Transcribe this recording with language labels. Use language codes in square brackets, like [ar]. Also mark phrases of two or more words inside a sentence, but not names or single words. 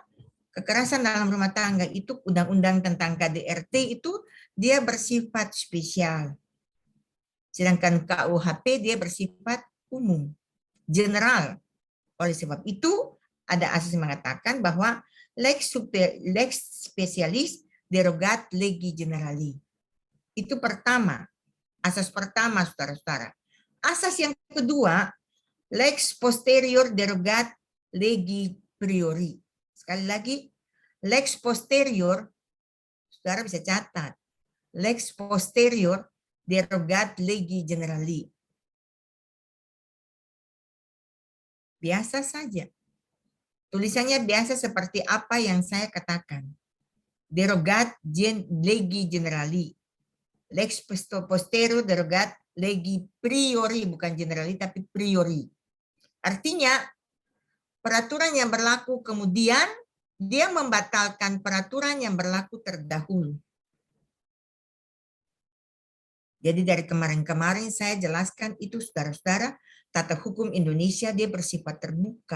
[id] Kekerasan dalam rumah tangga itu, undang-undang tentang KDRT itu, dia bersifat spesial. Sedangkan KUHP dia bersifat umum, general. Oleh sebab itu, ada asas yang mengatakan bahwa [la] lex specialis derogat legi generali. [id] Itu pertama, asas pertama, saudara-saudara. Asas yang kedua, [la] lex posterior derogat legi priori. [id] Sekali lagi, [la] lex posterior, [id] saudara bisa catat, [la] lex posterior derogat legi generali. [id] Biasa saja. Tulisannya biasa seperti apa yang saya katakan. [la] Derogat legi generali. Lex posterior derogat legi priori, bukan generali tapi priori. [id] Artinya peraturan yang berlaku kemudian dia membatalkan peraturan yang berlaku terdahulu. Jadi dari kemarin-kemarin saya jelaskan itu, saudara-saudara, tata hukum Indonesia dia bersifat terbuka.